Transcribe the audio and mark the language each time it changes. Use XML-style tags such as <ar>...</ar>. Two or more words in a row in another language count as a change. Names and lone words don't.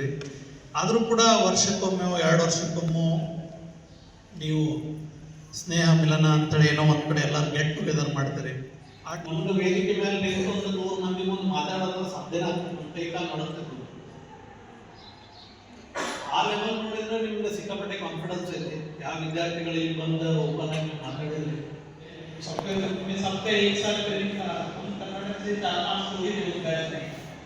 <kn>ಆದರೂ ಕೂಡ ವರ್ಷಕ್ಕೊಮ್ಮೆ 2 ವರ್ಷಕ್ಕೊಮ್ಮೆ ನೀವು ಸ್ನೇಹ ಮಿಲನ ಅಂತೇಳಿ ಏನೋ ಒಂದು ಕಡೆ ಎಲ್ಲರೂ</kn> <en>get together</en> <kn>ಮಾಡ್ತೀರಿ. ಒಂದು ವೇದಿಕೆ ಮೇಲೆ ನಿಂತು ಒಂದು 100 ಮಂದಿ ಮುಂದೆ ಮಾತಾಡೋದು ಸಾಧ್ಯನ ಕೈಕಾಲು ನೋಡುತ್ತೆ. ಆ ಲೆವೆಲ್ ನೋಡಿದ್ರೆ ನಿಮ್ಗೆ ಸಿಕ್ಕಾಪಟ್ಟೆ ಕಾನ್ಫಿಡೆನ್ಸ್ ಇದೆ. ಯಾವ ವಿದ್ಯಾರ್ಥಿಗಳಿಗೆ ಬಂದು ಓಪನ್ ಆಗಿ ಮಾತಾಡಿದ್ರಿ</kn> <hi>सबके एक साल ट्रेनिंग हम कर्नाटक से 4-5 लोग ही गए थे.</hi>